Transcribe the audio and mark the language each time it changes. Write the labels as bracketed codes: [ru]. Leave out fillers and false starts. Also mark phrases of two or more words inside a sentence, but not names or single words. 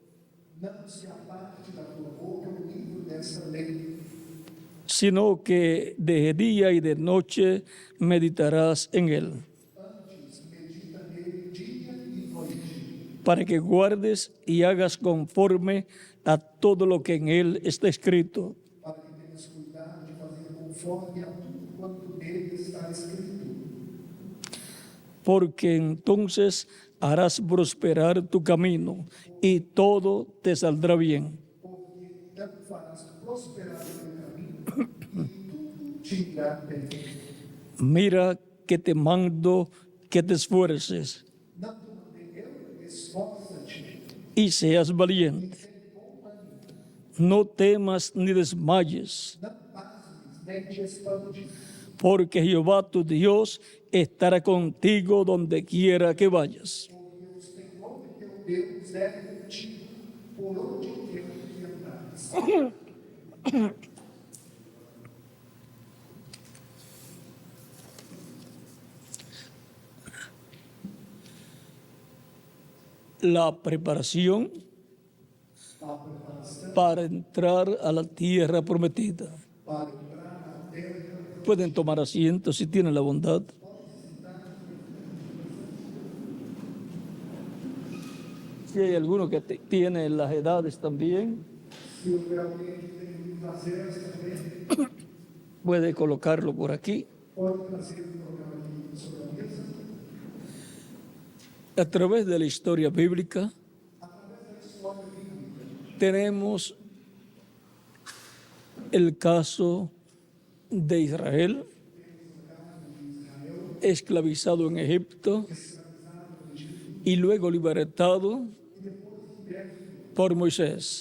[es] sino que de día y de noche meditarás en él, para que guardes y hagas conforme a todo lo que en él está escrito. [pt] devemos cuidar de fazer conforme a tudo quanto nele está escrito, [es] porque entonces harás prosperar tu camino y todo te saldrá bien. [pt] porque então farás prosperar o teu caminho e tudo te irá bem. [es] Mira que te mando que te esfuerces [pt] Não te mandei eu, esforça-te, [es] y seas valiente. No temas ni desmayes, [pt] não pasmes, nem te espantes, [es] porque Jehová tu Dios estará contigo donde quiera que vayas. [pt] porque o Senhor teu Deus é contigo por onde quer que andares. [es] La preparación [pt] A preparação [es] para entrar a la tierra prometida. [pt] para entrar na terra. [es] Pueden tomar asiento si tienen la bondad. Si hay alguno que tiene las edades también, [pt] Se houver alguém que tem prazeres também, [es] puede colocarlo por aquí. [pt] pode trazer o programa aqui sobre a mesa. [es] A través de la historia bíblica [pt] Através da história bíblica, [es] tenemos el caso de Israel, esclavizado en Egipto y luego libertado por Moisés.